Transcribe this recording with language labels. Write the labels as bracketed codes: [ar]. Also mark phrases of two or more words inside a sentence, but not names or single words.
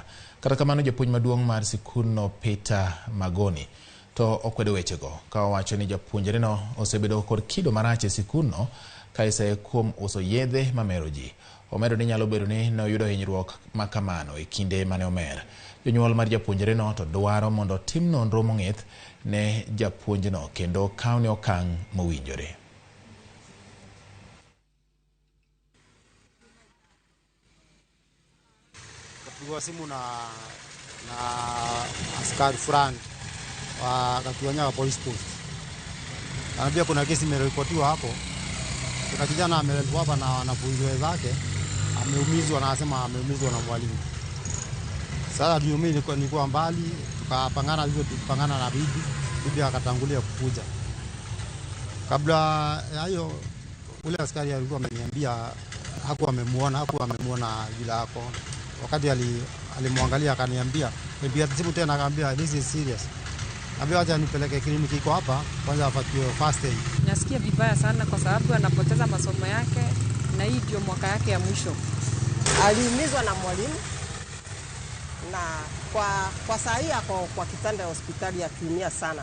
[luo] Kata kamano japuonj maduong' mar sikunno Peter Magoni to okwedo wechego ka owacho ni japuonjre no osebedo kod kido marach e sikunno ka iseye kuom uso yedhe mamero ji. Omedo ni nyalo bedo ni noyudo hinyruok makamano e kinde mane omer. Jonyuol mar japuonjre no to dwaro mondo tim nonro mong'ith ne japuonjno kendo kaw ne okang' mowinjore. [sw] Kapigwa simu na askari fulani wa Katuanyaga Police Post. Anambia kuna kesi imeripotiwa hapo. Kuna kijana ameletwa hapa na wanafunzi wenzake, ameumizwa na anasema ameumizwa na mwalimu. Sasa mimi nilikuwa mbali, tukapangana na bibi akatangulia kukuja. Kabla ya hiyo ule askari alikuwa ameniambia hakuwa amemuona bila yako. Wakati alimwangalia akaniambia, nipigia simu tena akaniambia [en] this is serious. [sw] Ambia acha nipeleke kliniki iko hapa kwanza apatiwe [en] first aid. [sw] Nasikia vibaya sana kwa sababu anapoteza masomo yake na hii ndio mwaka yake ya mwisho. Aliumizwa na mwalimu na kwa saa hii ako kwa kitanda ya hospitali akiumia sana.